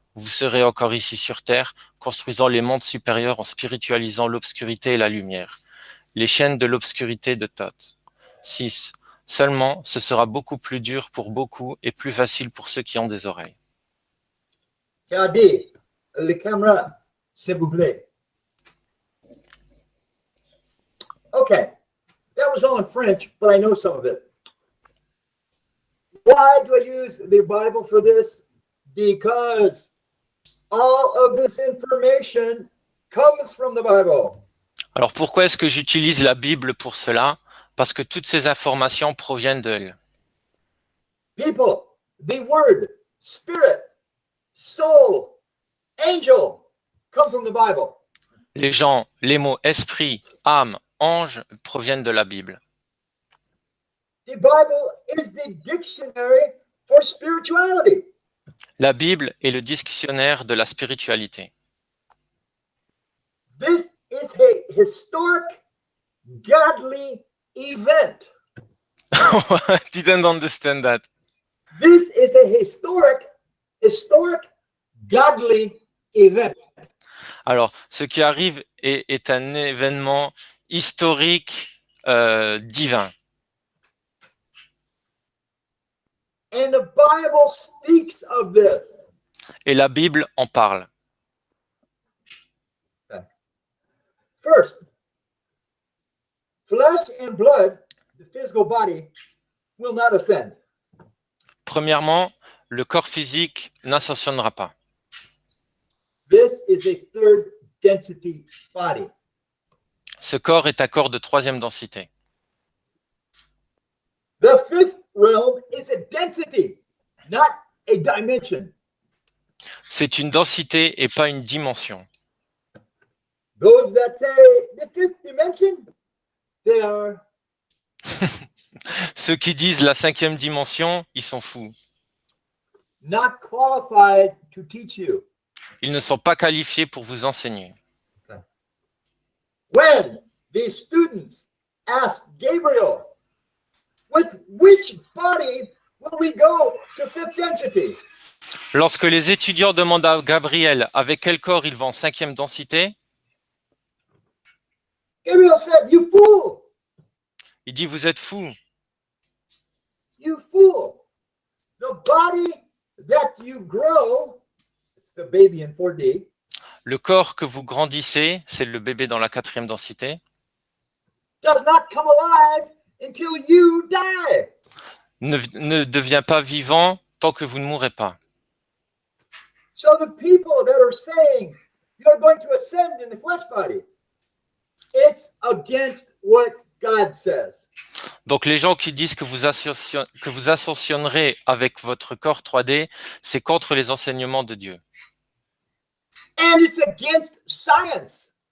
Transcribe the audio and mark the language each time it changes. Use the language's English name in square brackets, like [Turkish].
[French] Vous serez encore ici sur Terre, construisant les mondes supérieurs en spiritualisant l'obscurité et la lumière. Les chaînes de l'obscurité de Thoth. 6. Seulement, ce sera beaucoup plus dur pour beaucoup et plus facile pour ceux qui ont des oreilles. Adi, les caméras, s'il vous plaît. [English] Okay, that was all in French, but I know some of it. Why do I use the Bible for this? Because all of this information comes from the Bible. [French] Alors pourquoi est-ce que j'utilise la Bible pour cela? Parce que toutes ces informations proviennent d'elle. [English] People, the word, spirit, soul, angel come from the Bible. [French] Les gens, les mots esprit, âme, ange proviennent de la Bible. [English] The Bible is the dictionary for spirituality. [French] La Bible est le dictionnaire de la spiritualité. [English] This is a historic, godly event. I didn't understand that. This is a historic, godly event. [French] Alors, ce qui arrive est un événement historique divin. [English] And the Bible speaks of this. [French] Et la Bible en parle. [English] First, flesh and blood, the physical body, will not ascend. [French] Premièrement, le corps physique n'ascensionnera pas. [English] This is a third density body. [French] Ce corps est un corps de troisième densité. [English] The fifth realm is a density, not a dimension. [French] C'est une densité et pas une dimension. [English] Those that say the fifth dimension, they are [French] Ceux qui disent la cinquième dimension, ils sont fous. [English] not qualified to teach you. [French] Ils ne sont pas qualifiés pour vous enseigner. [English] When the students asked Gabriel, with which body will we go to fifth density? [French] Lorsque les étudiants demandent à Gabriel avec quel corps ils vont en cinquième densité, [English] Gabriel said, you fool, [French] il dit vous êtes fous. [English] you fool. The body that you grow, it's the baby in 4D, [French] Le corps que vous grandissez, c'est le bébé dans la quatrième densité, [English] does not come alive until you die. [French] ne devient pas vivant tant que vous ne mourrez pas. [English] So the people that are saying you're going to ascend in the flesh body, it's against what God says. [French] Donc les gens qui disent que vous ascensionnerez avec votre corps 3D, c'est contre les enseignements de Dieu. [English] And it's against science.